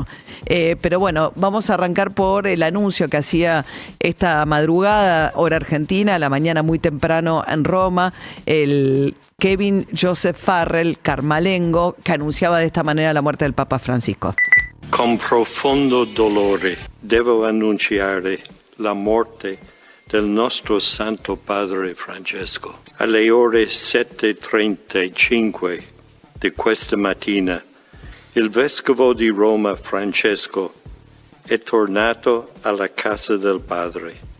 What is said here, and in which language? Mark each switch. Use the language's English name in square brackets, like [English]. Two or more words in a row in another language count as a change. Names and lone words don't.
[Spanish] Pero bueno, vamos a arrancar por el anuncio que hacía esta madrugada, hora argentina, a la mañana muy temprano en Roma, el Kevin Joseph Farrell, carmalengo, que anunciaba de esta manera la muerte del Papa Francisco. [Italian] Con profondo dolore devo annunciare la morte del nostro Santo Padre Francesco. Alle ore 7:35 di questa mattina, il Vescovo di Roma Francesco è tornato alla casa del Padre.